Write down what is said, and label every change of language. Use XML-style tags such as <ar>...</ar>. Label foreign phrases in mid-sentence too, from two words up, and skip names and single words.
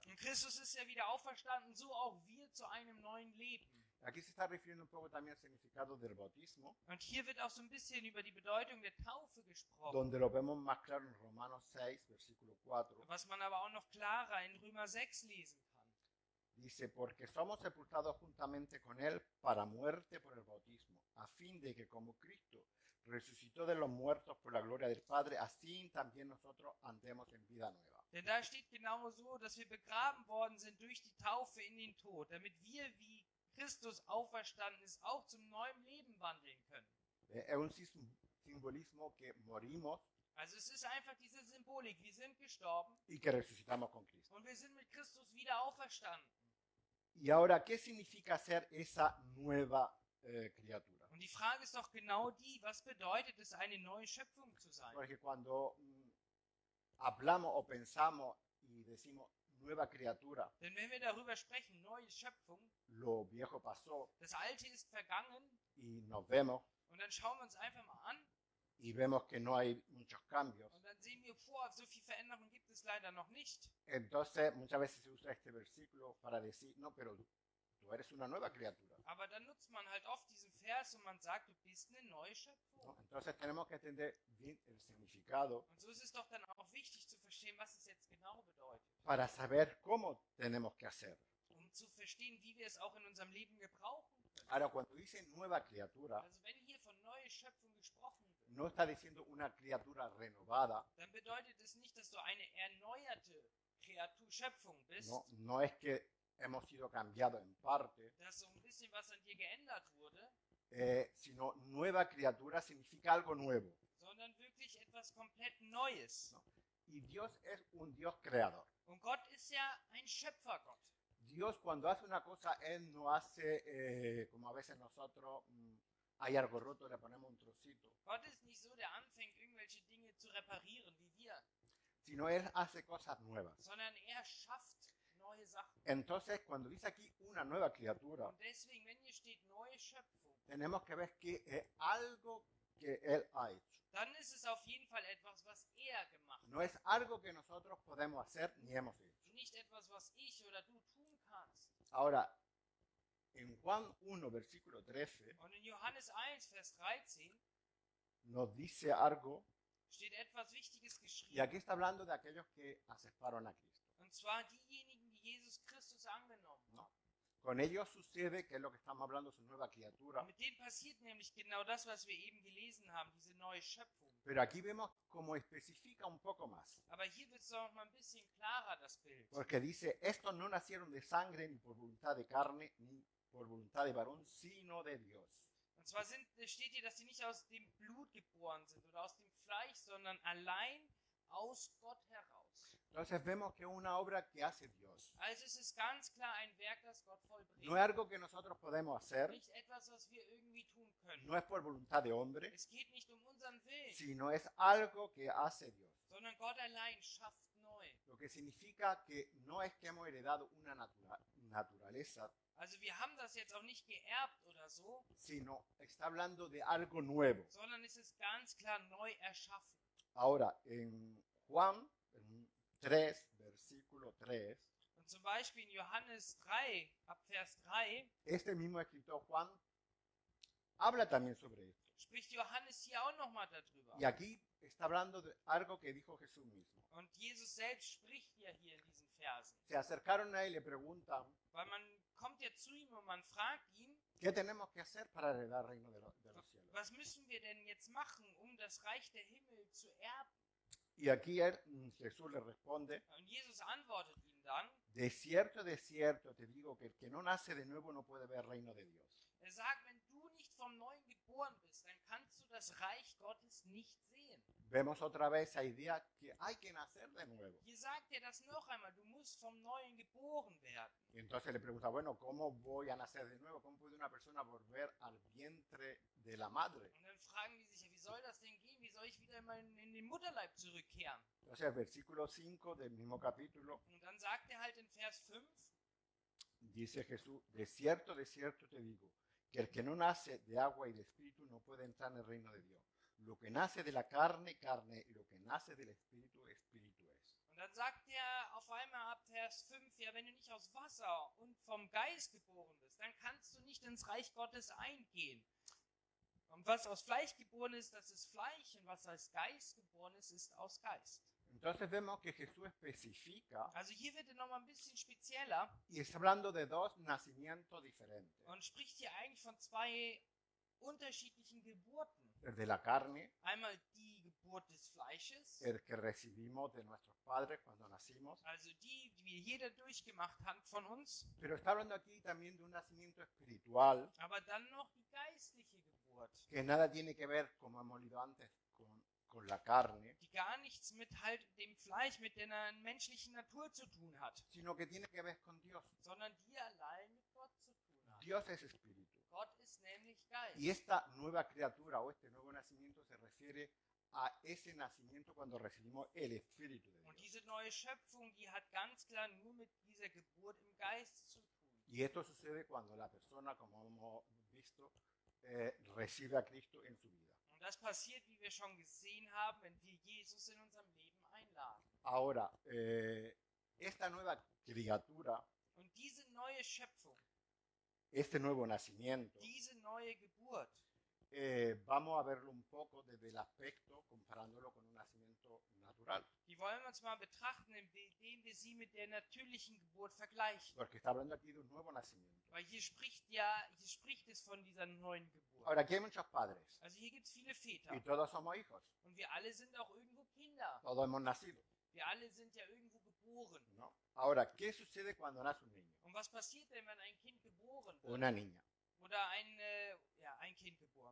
<de>Und Christus ist ja wieder auferstanden, so auch wir zu einem neuen Leben.</de> <es>Aquí se está refiriendo un poco también al significado del bautismo,</es> <de>Und hier wird auch so ein bisschen über die Bedeutung der Taufe gesprochen.</de> <es>donde lo vemos más claro en Romanos 6, versículo 4.</es> <de>Was man aber auch noch klarer in Römer 6 lesen kann.</de> <es>Dice, porque somos sepultados juntamente con Él para muerte por el bautismo, a fin de que como Cristo resucitó de los muertos por la gloria del Padre, así también nosotros andemos en vida nueva.</es> <de>Denn da steht genau so, dass wir begraben worden sind durch die Taufe in den Tod, damit wir, wie Christus auferstanden ist, auch zum neuen Leben wandeln können.</de> <es>Es un simbolismo que morimos</es> <de>Also es ist einfach diese Symbolik, wir sind gestorben</de> <es>y que resucitamos con Cristo.</es> <de>und wir sind mit Christus wieder auferstanden.</de> <es>Y ahora, ¿qué significa ser esa nueva criatura?</es> <de>Und die Frage ist doch genau die, was bedeutet es, eine neue Schöpfung zu sein?</de> <es>Porque cuando hablamos o pensamos y decimos nueva criatura,</es> <de>Denn wenn wir darüber sprechen, neue Schöpfung,</de> <es>lo viejo pasó</es> <de>das Alte ist vergangen</de> <es>y nos vemos</es> <de>und dann schauen wir uns einfach mal an</de> <es>y vemos que no hay muchos cambios.</es> <de>und dann sehen wir, so viel Veränderung gibt es leider noch nicht.</de> <es>Entonces, muchas veces se usa este versículo para decir, no, pero tú eres una nueva criatura.</es> <de>Aber dann Vers und man sagt, du bist eine neue Schöpfung.</de> <es>¿no? Entonces tenemos que entender bien el significado</es> <de>Und so ist es doch dann auch wichtig zu verstehen, was es jetzt genau bedeutet.</de> <es>para saber cómo tenemos que hacer.</es> <de>Um zu verstehen, wie wir es auch in unserem Leben gebrauchen können.</de> <es>Ahora, cuando dice nueva criatura,</es> <de>Also wenn hier von neue Schöpfung gesprochen wird,</de> <es>no está diciendo una criatura renovada,</es> <de>dann bedeutet es nicht, dass du eine erneuerte Schöpfung bist,</de> <es>no es que hemos sido cambiados en parte,</es> <de>dass so ein bisschen was an dir geändert wurde,</de> <es>sino nueva criatura significa algo nuevo.</es> <de>sondern wirklich etwas komplett Neues.</de> <es>No. Y Dios es un Dios creador.</es> <de>Und Gott ist ja ein Schöpfergott.</de> <es>Dios cuando hace una cosa, Él no hace como a veces nosotros, hay algo roto, le ponemos un trocito,</es> <de>Gott ist nicht so, der anfängt, irgendwelche Dinge zu reparieren wie wir,</de> <es>sino Él hace cosas nuevas.</es> <de>sondern er schafft neue Sachen.</de> <es>Entonces, cuando dice aquí una nueva criatura,</es> <de>Und deswegen, wenn hier steht neue Schöpfung,</de> <es>tenemos que ver que es algo que Él ha hecho.</es> <de>dann ist es auf jeden Fall etwas, was er gemacht hat.</de> <es>No es algo que nosotros podemos hacer ni hemos hecho.</es> <de>Nicht etwas, was ich oder du tun kannst.</de> <es>Ahora, en Juan 1, versículo 13,</es> <de>Und in Johannes 1, Vers 13</de> <es>nos dice algo,</es> <de>steht etwas Wichtiges</de> <es>y</es> <de>geschrieben.</de> <es>aquí está hablando de aquellos que aceptaron a Cristo.</es> <de>Und zwar diejenigen, die Jesus Christus angenommen</de> <es>No.</es> <de>haben.</de> <es>Con ellos sucede, que es lo que estamos hablando, su nueva criatura.</es> <de>Und mit denen passiert nämlich genau das, was wir eben gelesen haben, diese neue Schöpfung.</de> <es>Pero aquí vemos cómo especifica un poco más.</es> <de>Aber hier wird es noch mal ein bisschen klarer, das Bild.</de> <es>Porque dice, estos no nacieron de sangre, ni por voluntad de carne, ni por voluntad de varón, sino de Dios.</es> <de>Und zwar steht hier, dass sie nicht aus dem Blut geboren sind oder aus dem Fleisch, sondern allein aus Gott heraus.</de> <es>Entonces vemos que es una obra que hace Dios.</es> <de>Also es ist ganz klar ein Werk, das Gott vollbringt.</de> <es>No es algo que nosotros podemos hacer,</es> <de>Nicht etwas, was wir irgendwie tun können.</de> <es>no es por voluntad de hombre,</es> <de>Es geht nicht um unseren Willen,</de> <es>sino es algo que hace Dios.</es> <de>sondern Gott allein schafft neu.</de> <es>Lo que significa que no es que hemos heredado una naturaleza,</es> <de>Also wir haben das jetzt auch nicht geerbt oder so,</de> <es>sino está hablando de algo nuevo.</es> <de>sondern es ist ganz klar neu erschaffen.</de> <es>Ahora, en Juan en 3, versículo 3,</es> <de>Und zum Beispiel in Johannes 3, ab Vers 3,</de> <es>este mismo escritor Juan habla también sobre esto.</es> <de>spricht Johannes hier auch nochmal darüber.</de> <es>Y aquí está hablando de algo que dijo Jesús mismo.</es> <de>Und Jesus selbst spricht ja hier in diesen Versen.</de> <es>Se acercaron a él y le preguntan,</es> <de>Weil man kommt ja zu ihm und man fragt ihn,</de> <es>¿qué tenemos que hacer para heredar el reino de los cielos?</es> <de>was müssen wir denn jetzt machen, um das Reich der Himmel zu erben?</de> <es>Y aquí Jesús le responde,</es> <de>Und Jesus antwortet ihm dann,</de> <es>de cierto te digo que el que no nace de nuevo no puede ver el reino de Dios.</es> <de>er sagt, wenn du nicht vom Neuen geboren bist, dann kannst du das Reich Gottes nicht sehen.</de> <es>Vemos otra vez esa idea que hay que nacer de nuevo.</es> <de>Hier sagt er das noch einmal, du musst vom Neuen geboren werden.</de> <es>Y entonces le pregunta, bueno, ¿cómo voy a nacer de nuevo? ¿Cómo puede una persona volver al vientre de la madre?</es> <de>Und dann fragen die sich, ja, wie soll das denn gehen? Wie soll ich wieder in den Mutterleib zurückkehren?</de> <es>Entonces el versículo 5 del mismo capítulo</es> <de>Und dann sagt er halt in Vers 5,</de> <es>dice Jesús, de cierto te digo, que el que no nace de agua y de espíritu no puede entrar en el reino de Dios. Lo que nace de la carne, carne, y lo que nace del espíritu, espíritu es.</es> <de>und dann sagt er auf einmal ab Vers 5, ja, wenn du nicht aus Wasser und vom Geist geboren bist, dann kannst du nicht ins Reich Gottes eingehen. Und was aus Fleisch geboren ist, das ist Fleisch, und was aus Geist geboren ist, ist aus Geist.</de> <es>Entonces vemos que Jesús especifica</es> <de>Also hier wird er nochmal ein bisschen spezieller</de> <es>y está hablando de dos nacimientos diferentes.</es> <de>und spricht hier eigentlich von zwei unterschiedlichen Geburten.</de> <es>El de la carne,</es> <de>Einmal die Geburt des Fleisches,</de> <es>el que recibimos de nuestros padres cuando nacimos,</es> <de>also die wir jeder durchgemacht hat von uns,</de> <es>pero está hablando aquí también de un nacimiento espiritual</es> <de>aber dann noch die geistliche Geburt,</de> <es>que nada tiene que ver, como hemos leído antes, con la carne,</es> <de>die gar nichts mit halt dem Fleisch, mit der menschlichen Natur zu tun hat,</de> <es>sino que tiene que ver con Dios.</es> <de>sondern die allein mit Gott zu tun hat.</de> <es>Dios es espíritu.</es> <de>Gott ist nämlich Geist.</de> <es>Y esta nueva criatura o este nuevo nacimiento se refiere a ese nacimiento cuando recibimos el Espíritu de</es> <de>Und</de> <es>Dios.</es> <de>diese neue Schöpfung, die hat ganz klar nur mit dieser Geburt im Geist zu tun.</de> <es>Y esto sucede cuando la persona, como hemos visto, recibe a Cristo en su vida.</es> <de>Und das passiert, wie wir schon gesehen haben, wenn wir Jesus in unserem Leben einladen.</de> <es>Ahora, esta nueva criatura</es> <de>Und diese neue Schöpfung</de> <es>este nuevo nacimiento,</es> <de>diese neue Geburt.</de> <es>vamos a verlo un poco desde el aspecto comparándolo con un nacimiento natural,</es> <de>Die wollen wir uns mal betrachten, indem wir sie mit der natürlichen Geburt vergleichen.</de> <es>porque está hablando aquí de un nuevo nacimiento.</es> <de>Weil hier spricht es von dieser neuen Geburt.</de> <es>Ahora, aquí hay muchos padres</es> <de>Also hier gibt es viele Väter.</de> <es>y todos somos hijos,</es> <de>Und wir alle sind auch irgendwo Kinder.</de> <es>todos hemos nacido,</es> <de>Wir alle sind ja irgendwo geboren.</de> <es>¿no? Ahora, ¿qué sucede cuando nace un niño</es> <de>Und was passiert denn, wenn ein Kind geboren</de> <es>o</es> <de>wird?</de> <es>una niña?</es> <de>Oder ein Kind geboren.</de>